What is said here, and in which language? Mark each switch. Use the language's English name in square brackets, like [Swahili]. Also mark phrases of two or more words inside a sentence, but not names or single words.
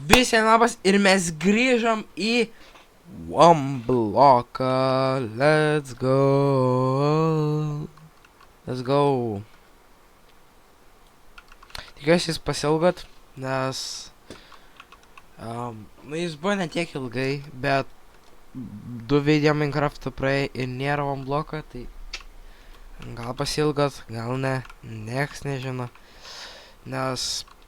[Lithuanian] Visiems labas ir mes grįžom į One bloką. [English] Let's go. Let's go. [Lithuanian] Tikiuosi jūs pasilgot, nes jis buvo netiek ilgai, bet 2 video Minecraft'o praėjo ir nėra One bloką, tai gal pasilgot, gal ne, nieks nežino, nes